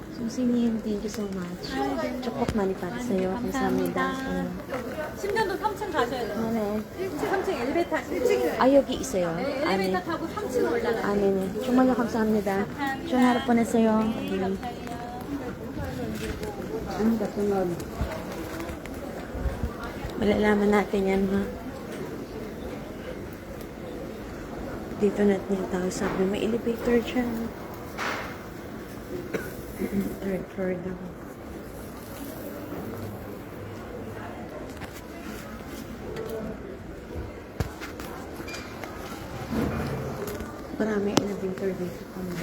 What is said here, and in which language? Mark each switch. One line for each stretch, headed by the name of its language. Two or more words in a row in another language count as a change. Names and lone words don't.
Korean: 선생님,
English: thank you so much.
Korean: 축복 많이 받으세요. 감사합니다. 10년도 3층 가셔야 돼요. 네네. 3층 엘리베이터 1층에 아, 여기 있어요. 네, 아, 네. 엘리베이터 타고 3층 올라가요. 아, 네네. 정말요, 감사합니다. 좋은 하루 보내세요.
Filipino: Malalaman natin yan, ha? Dito natin yung tao sabi, may elevator dyan.
English: Third floor
Filipino: daw. Marami elevator dito. Ano ba?